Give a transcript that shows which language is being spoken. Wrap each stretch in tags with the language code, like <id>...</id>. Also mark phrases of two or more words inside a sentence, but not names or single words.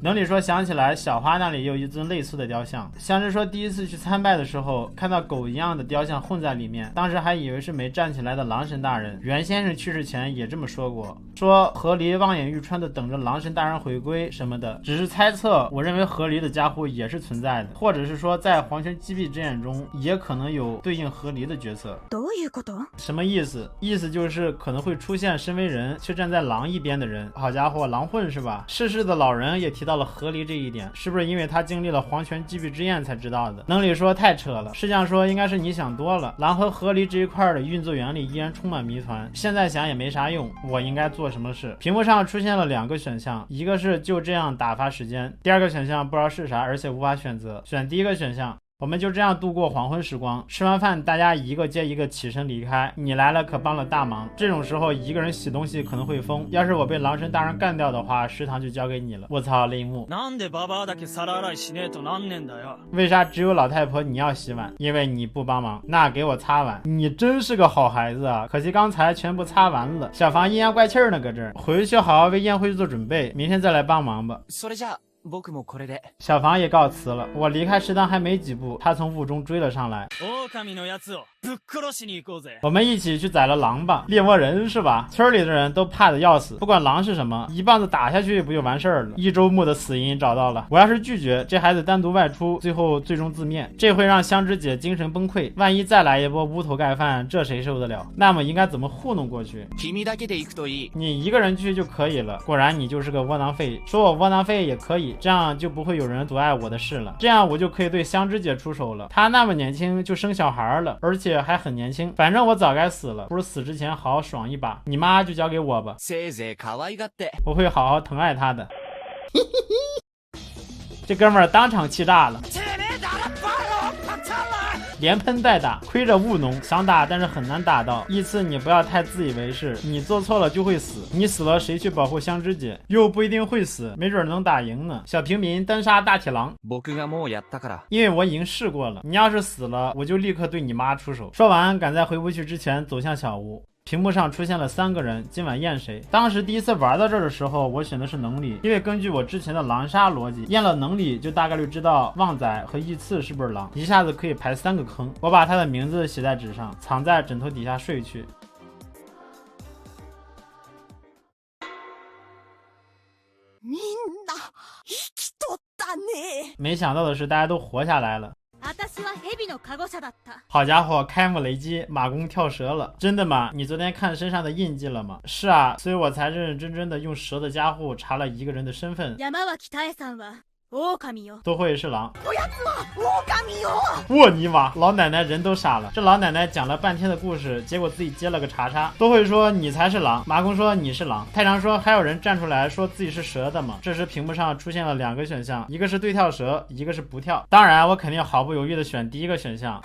<zh>能理说想起来小花那里也有1尊类似的雕像。相知说第一次去参拜的时候看到狗一样的雕像混在里面，当时还以为是没站起来的狼神大人。袁先生去世前也这么说过，说河狸望眼欲穿的等着狼神大人回归什么的，只是猜测。我认为河狸的家伙也是存在的，或者是说在黄泉击毙之眼中也可能有对应和离的角色。</zh> <ja>どういうこと？</ja> <zh>什么意思？意思就是可能会出现身为人却站在狼一边的人。好家伙，狼混是吧？逝世的老人也提到了和离这一点，是不是因为他经历了黄泉击毙之焰才知道的？能理说太扯了，试想说应该是你想多了。狼和和离这一块的运作原理依然充满谜团，现在想也没啥用。我应该做什么事？屏幕上出现了2个选项，一个是就这样打发时间，第2个选项不知道是啥，而且无法选择。选第1个选项，我们就这样度过黄昏时光，吃完饭大家一个接一个起身离开，你来了可帮了大忙。这种时候一个人洗东西可能会疯，要是我被狼神大人干掉的话，食堂就交给你了。我操，泪目。</zh> <ja>なんでババアだけ皿洗いしねえとなんねんだよ。</ja> <zh>为啥只有老太婆你要洗碗？因为你不帮忙。那给我擦碗，你真是个好孩子啊！可惜刚才全部擦完了。小房阴阳怪气呢，搁这儿，回去好好为宴会做准备，明天再来帮忙吧。</zh> <ja>それじゃあ僕もこれで。</ja> <zh>小房也告辞了。我离开食堂还没几步，他从雾中追了上来。</zh> <ja>狼のやつをぶっ殺しに行こうぜ。</ja> <zh>我们一起去宰了狼吧，猎魔人是吧？村里的人都怕得要死，不管狼是什么，一棒子打下去不就完事儿了？一周目的死因找到了，我要是拒绝，这孩子单独外出，最终自灭，这会让香枝姐精神崩溃。万一再来一波乌头盖饭，这谁受得了？那么应该怎么糊弄过去？</zh> <ja>君だけで行くといい。</ja> <zh>你一个人去就可以了。果然你就是个窝囊废，说我窝囊废也可以，这样就不会有人阻碍我的事了，这样我就可以对香枝姐出手了。她那么年轻就生小孩了，而且还很年轻，反正我早该死了，不如死之前好好爽一把。你妈就交给我吧，</zh> <ja>せいぜい可愛がって。</ja> <zh>我会好好疼爱她的。这哥们儿当场气炸了，连喷带打，亏着务农，想打但是很难打到。依次你不要太自以为是，你做错了就会死，你死了谁去保护香枝姐？又不一定会死，没准能打赢呢。小平民单杀大铁狼，</zh> <ja>僕がもうやったから。</ja> <zh>因为我已经试过了，你要是死了，我就立刻对你妈出手。说完，赶在回不去之前走向小屋。屏幕上出现了3个人，今晚验谁？当时第一次玩到这儿的时候，我选的是能力，因为根据我之前的狼杀逻辑，验了能力就大概率知道旺仔和义次是不是狼，一下子可以排3个坑。我把他的名字写在纸上，藏在枕头底下睡去。</zh> <ja>みんな生きとったね。</ja> <zh>没想到的是，大家都活下来了。</zh> <ja>私は蛇のカゴ車だった。</ja> <zh>好家伙，开幕雷击，马公跳蛇了！真的吗？你昨天看身上的印记了吗？是啊，所以我才认认真真的用蛇的家伙查了一个人的身份。</zh> <ja>山脇妙さんは狼よ。</ja> <zh>都会是狼。</zh> <ja>おやつは狼よ。</ja> <zh>沃尼玛，老奶奶人都傻了。这老奶奶讲了半天的故事，结果自己接了个查查。都会说你才是狼，马公说你是狼，太常说还有人站出来说自己是蛇的吗？这时屏幕上出现了2个选项，一个是对跳蛇，一个是不跳。当然我肯定毫不犹豫的选第1个选项。</zh>